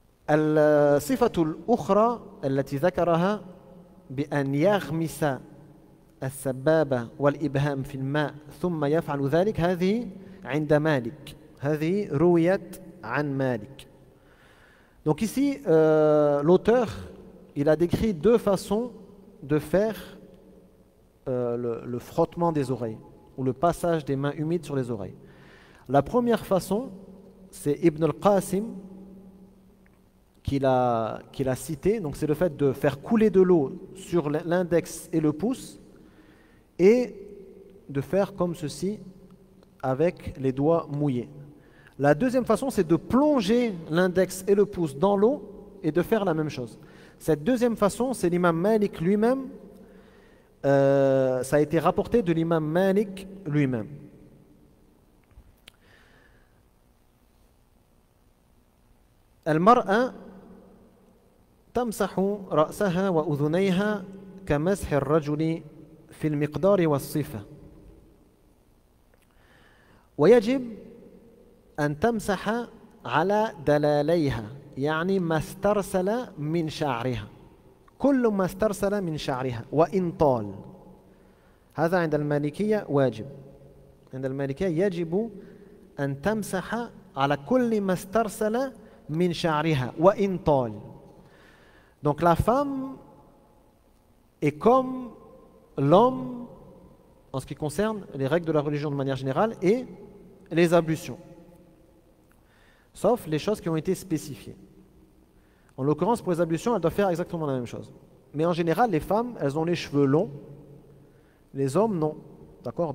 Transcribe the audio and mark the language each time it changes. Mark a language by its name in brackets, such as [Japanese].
[Arabic] الصفة الأخرى التي ذكرها بأن يغمس السبابة والإبهام في الماء ثم يفعل ذلك هذه عند مالك. هذه رويت عن مالك. [French] Donc ici, l'auteur, il a décrit deux façons de faire le frottement des oreilles ou le passage des mains humides sur les oreilles. La première façon, c'est Ibn al-Qasim qu'il a cité. Donc c'est le fait de faire couler de l'eau sur l'index et le pouce et de faire comme ceci avec les doigts mouillés. La deuxième façon, c'est de plonger l'index et le pouce dans l'eau et de faire la même chose. Cette deuxième façon, c'est l'imam Malik lui-même. Ça a été rapporté de l'imam Malik lui-même. [Arabic] المرأة تمسح رأسها وأذنيها كمسح الرجل في المقدار والصفة ويجب أن تمسح على دلاليها يعني ما استرسل من شعرها كل ما استرسل من شعرها وإن طال. هذا عند المالكية واجب. عند المالكية يجب أن تمسح على كل ما استرسل min sha'riha wa in tal. [French] Donc la femme est comme l'homme en ce qui concerne les règles de la religion de manière générale et les ablutions, sauf les choses qui ont été spécifiées. En l'occurrence, pour les ablutions, elles doivent faire exactement la même chose. Mais en général, les femmes, elles ont les cheveux longs, les hommes non. D'accord?